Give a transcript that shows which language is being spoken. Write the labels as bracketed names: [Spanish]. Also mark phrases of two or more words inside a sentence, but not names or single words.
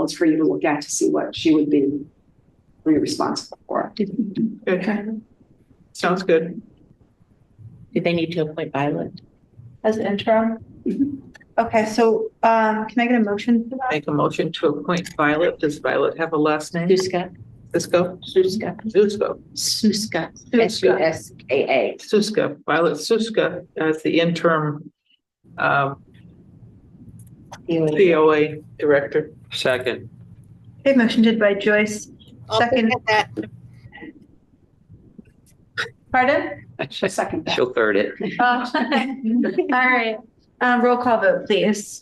[English] It's for you to look at to see what she would be responsible for. Okay. Sounds good. Do they need to appoint Violet? As an interim? Okay, so, can I get a motion for that? Make a motion to appoint Violet. Does Violet have a last name? Suska, Suska? Suska, Suska. Suska, Suska. Suska. Suska, Violet Suska as the interim COA director. Second, Okay, motion did by Joyce. I'll Second. second that. Pardon? Second. she'll third it. All right, roll call vote, please.